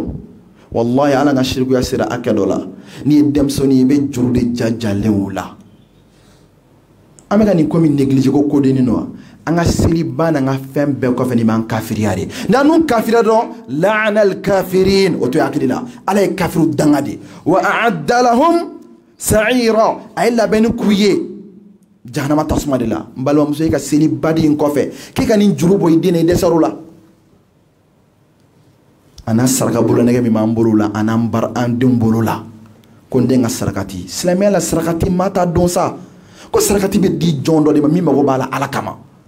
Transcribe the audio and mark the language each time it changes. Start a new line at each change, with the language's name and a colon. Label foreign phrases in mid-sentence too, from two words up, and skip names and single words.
Bambara: wallahi ala ka shirikuya sera hakɛ dɔ la n'i ye denmisɛnnin ye i bɛ juru de jajalen o la. an bɛ ka nin ko min néglige ko kodennin don wa. an ka seliba n'an ka fɛn bɛɛ kɔfɛ nin b'an kafiriya de. n'an dun kafiriya dɔrɔn
Arabic: لعن الكافرين
Bambara: o to hakili la ala ye kafiru danga de.
Arabic: وأعد لهم سعيرا
Bambara: a ye labɛnni k'u ye jahanama tasuma de la. n balimamuso i ka seliba di in kɔfɛ k'i ka nin juru bɔ i den na i dɛsɛr'o la. a n'a saraka bolonɛgɛ min b'an bolo la a n'an denw bolo la ko n den ka sarakati. silamɛya la sarakati maa t'a dɔn sa ko sarakati bɛ di jɔn dɔ de ma min mago b'a la ala kama.